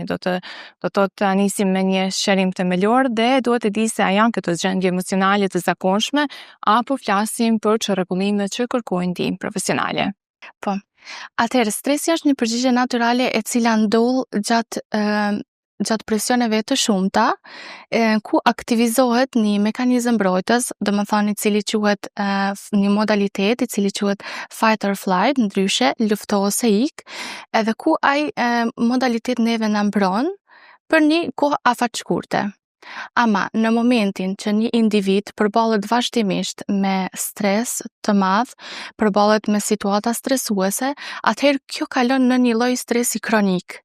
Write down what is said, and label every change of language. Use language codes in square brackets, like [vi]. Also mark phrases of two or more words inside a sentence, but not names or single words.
[sq] Do të nisim me një sqarim themelor dhe duhet të di se a janë këto gjendje emocionale të zakonshme apo flasim për çrregullime që kërkojnë ndihmë profesionale. Po. Atëherë, stresi është një përgjigje natyrale e cila ndodh gjatë presioneve të shumta, ku aktivizohet një mekanizëm mbrojtës, domethënë i cili quhet një modalitet i cili quhet [en] fight or flight, [sq] ndryshe lufto ose ik, edhe ku ai modalitet neve na mbron për një kohë afatshkurte. Ama në momentin që një individ përballet vazhdimisht me stres të madh, përballet me situata stresuese, atëherë kjo kalon në një lloj stresi kronik.